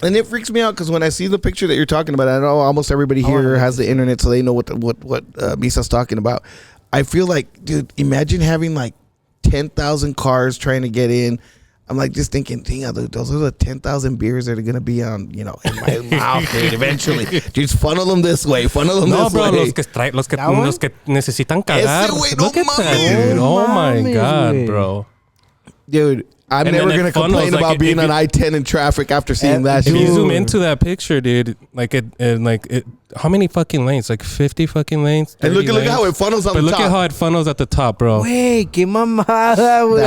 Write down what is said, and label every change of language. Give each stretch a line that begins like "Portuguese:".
English: And it freaks me out because when I see the picture that you're talking about, I know almost everybody here has the internet, so they know what Misa's talking about. I feel like, dude, imagine having like 10,000 cars trying to get in. I'm like just thinking, damn, those are the 10,000 beers that are going to be on, in my mouth, dude, eventually. Just funnel them this way, funnel them this way.
Spanish: Los que necesitan cagar.
English: Look at that, dude. Oh, my God, bro. Dude. I'm never going to complain about being on I-10 in traffic after seeing that shit. If you zoom into that picture, dude, how many fucking lanes? Like 50 fucking lanes? And look at how it funnels on the top. But look at how it funnels at the top, bro. Wait, get my mother away.